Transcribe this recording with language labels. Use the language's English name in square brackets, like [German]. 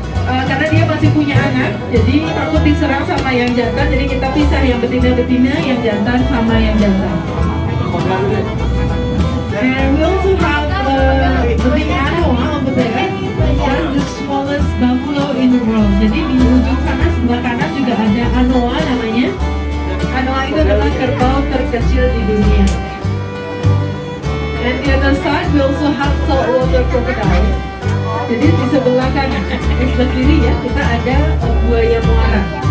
[Indonesian] Karena dia masih punya anak, jadi takut diserang sama yang jantan, jadi kita pisah yang betina-betina, yang jantan sama yang jantan. [English] And we also have the big anoa over there. That's the smallest buffalo in the world. [Indonesian] Jadi di ujung sana sebelah kanan juga ada anoa namanya. Anoa itu adalah kerbau terkecil di dunia. [English] And the other side we also have saltwater crocodile. [Indonesian] Jadi di sebelah kanan, di sebelah kiri ya, kita ada buaya muara.